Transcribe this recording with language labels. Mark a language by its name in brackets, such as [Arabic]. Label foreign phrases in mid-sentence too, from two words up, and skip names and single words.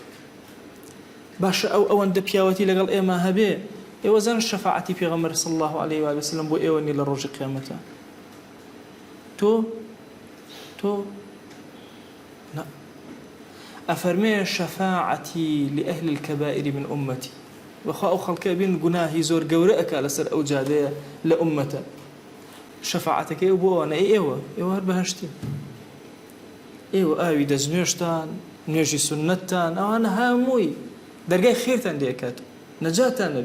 [Central Kurdish] باشە ئەوەندە پیاوەتی لەگەڵ ئێمە هەبێ ئێوە زان شەفاعەتی پێغەمبەر [Arabic] صلی الله علیه و آله وسلم [Central Kurdish] بۆ ئێوە نی لە ڕۆژی قیامەتە. تۆ لا ئەفەرمێ [Arabic] شەفاعەتی لأهل الكبائر من أمتي [Central Kurdish] وخا ئەو خەڵکە بین گوناهی زۆر گەورە ئەکا لەسەر ئەو جادەیە لە ئومەتە شەفاعەتەکەی بۆ ئەوانە ئێوە هەر بەهەشتین، ئێوە ئاوی دەستنوێژتان نوێژی سونەتتان ئەوانە هەمووی دەرگای خێرتان لێکات نەجاتان نەبێ.